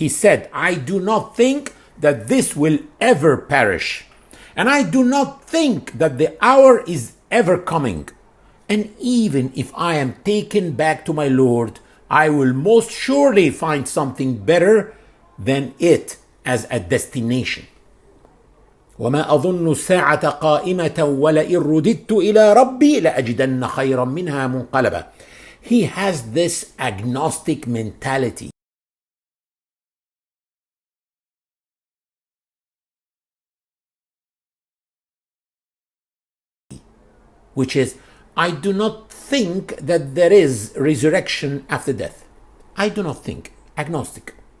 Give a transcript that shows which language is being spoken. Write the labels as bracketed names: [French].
[English] He said, I do not think that this will ever perish. And I do not think that the hour is ever coming. And even if I am taken back to my Lord, I will most surely find something better than it as a destination. [Arabic] وما أظن الساعة قائمة ولئن رددت إلى ربي لأجدن خيرا منها منقلبا. [English] He has this agnostic mentality. Which is, I do not think that there is resurrection after death. I do not think. Agnostic.